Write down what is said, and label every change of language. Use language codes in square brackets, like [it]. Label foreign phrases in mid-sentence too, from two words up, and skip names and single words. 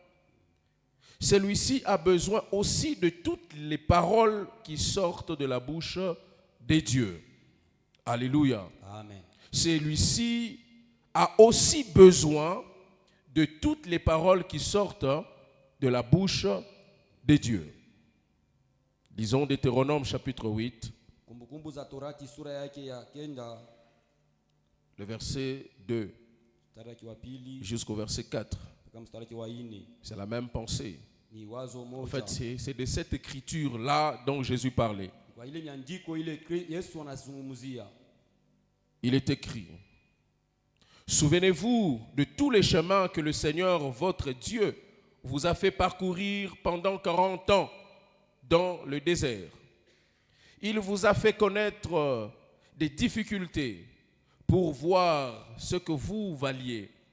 [fr] Celui-ci a besoin aussi de toutes les paroles qui sortent de la bouche de Dieu. » Alléluia. Amen. Celui-ci a aussi besoin de toutes les paroles qui sortent de la bouche de Dieu. Disons Deutéronome chapitre 8, [sw] Kumbukumbu za Torati sura yake ya 9 [fr] le verset 2 [sw] mstari wake wa 2 [fr] jusqu'au verset 4. [sw] mpaka mstari wake wa 4. [fr] C'est la même pensée. [sw] Ni wazo moja. [fr] En fait, c'est de cette écriture-là dont Jésus parlait. [sw] Kwa ile nyandiko ile Yesu anazungumzia. [fr] Il est écrit, « Souvenez-vous de tous les chemins que le Seigneur, votre Dieu, vous a fait parcourir pendant 40 ans dans le désert. Il vous a fait connaître des difficultés pour voir ce que vous valiez.